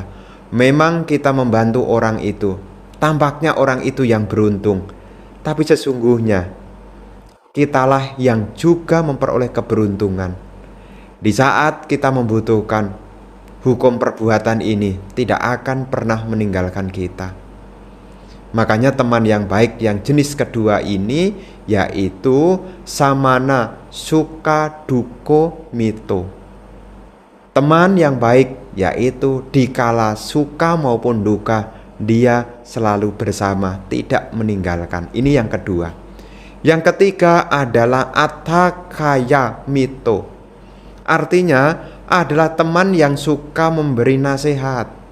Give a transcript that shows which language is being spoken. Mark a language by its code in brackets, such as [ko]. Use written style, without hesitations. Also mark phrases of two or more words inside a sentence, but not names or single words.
[id] Memang kita membantu orang itu, tampaknya orang itu yang beruntung, tapi sesungguhnya kitalah yang juga memperoleh keberuntungan. Di saat kita membutuhkan, hukum perbuatan ini tidak akan pernah meninggalkan kita. Makanya teman yang baik yang jenis kedua ini yaitu [pi] samana sukha dukkha mito. [id] Teman yang baik yaitu dikala suka maupun duka dia selalu bersama, tidak meninggalkan. Ini yang kedua. Yang ketiga adalah [pi] atthakaya mito. [id] Artinya adalah teman yang suka memberi nasihat.